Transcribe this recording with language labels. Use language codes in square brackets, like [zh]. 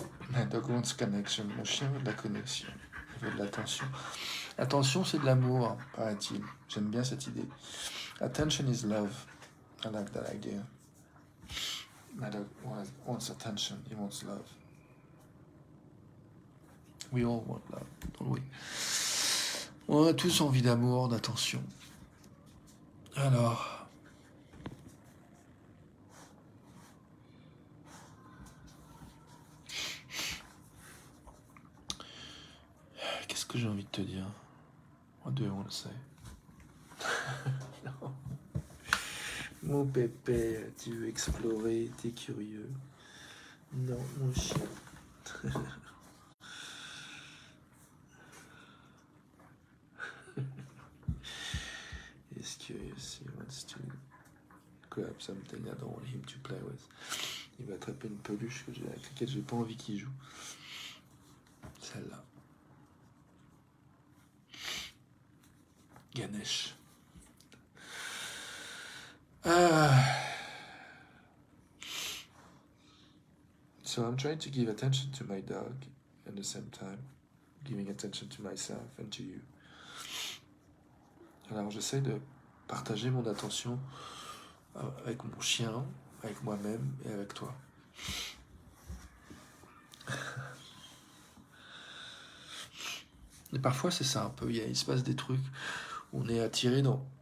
[en] My dog wants connection. [fr] Mon chien veut de la connexion. Il veut de l'attention. Attention, c'est de l'amour, paraît-il. J'aime bien cette idée. [en] Attention is love. I like that idea. My dog wants attention. He wants love. We all want love, don't we? [fr] On a tous envie d'amour, d'attention. Alors... Qu'est-ce que j'ai envie de te dire? [en] What do I want to say? [fr] Non. Mon pépé, tu veux explorer, t'es curieux. Non, mon chien. [en] He's curious, he wants to grab something I don't want him to play with. [fr] Il va attraper une peluche avec laquelle j'ai pas envie qu'il joue. Celle-là. Ganesh. [en] So I'm trying to give attention to my dog at the same time giving attention to myself and to you. [fr] Alors j'essaie de partager mon attention avec mon chien, avec moi-même et avec toi. Et parfois c'est ça un peu, il se passe des trucs où on est attiré dans...